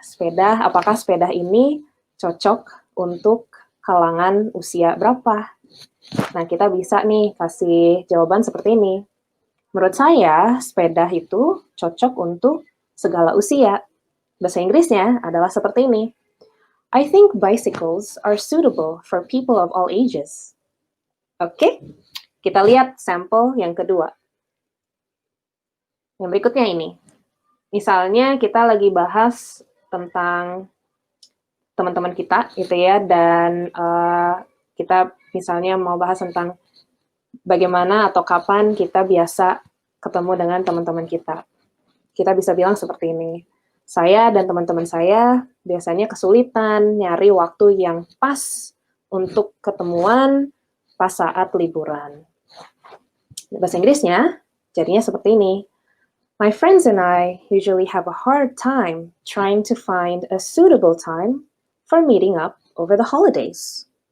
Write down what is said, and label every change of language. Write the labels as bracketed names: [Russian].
[Indonesian] Sepeda, apakah sepeda ini cocok untuk kalangan usia berapa? Nah, kita bisa nih kasih jawaban seperti ini. Menurut saya, sepeda itu cocok untuk segala usia. Bahasa Inggrisnya adalah seperti ini. [English] I think bicycles are suitable for people of all ages. [Indonesian] Oke, kita lihat sampel yang kedua. Yang berikutnya ini. Misalnya kita lagi bahas tentang teman-teman kita gitu ya, dan kita misalnya mau bahas tentang bagaimana atau kapan kita biasa ketemu dengan teman-teman kita. Kita bisa bilang seperti ini. Saya dan teman-teman saya biasanya kesulitan nyari waktu yang pas untuk ketemuan pas saat liburan. Bahasa Inggrisnya jadinya seperti ini. [English] My friends and I usually have a hard time trying to find a suitable time for meeting up over the holidays.